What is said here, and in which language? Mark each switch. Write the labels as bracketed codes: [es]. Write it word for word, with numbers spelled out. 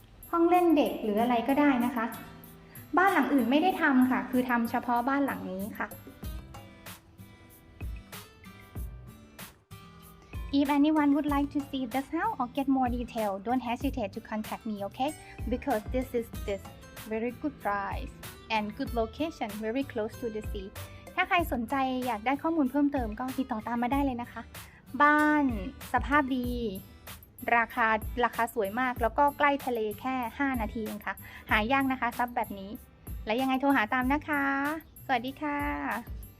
[th] ห้องเล่นเด็กหรืออะไรก็ได้นะคะ บ้านหลังอื่นไม่ได้ทำค่ะ คือทำเฉพาะบ้านหลังนี้ค่ะ [en] If anyone would like to see this house or get more detail, don't hesitate to contact me, okay? Because this is this very good price and good location, very close to the sea. [th] ถ้าใครสนใจอยากได้ข้อมูลเพิ่มเติมก็ติดต่อตามมาได้เลยนะคะ บ้านสภาพดี ราคาราคาสวยมาก แล้วก็ใกล้ทะเลแค่ ห้า นาทีเองค่ะ หายากนะคะทรัพย์แบบนี้ และยังไงโทรหาตามนะคะ สวัสดีค่ะ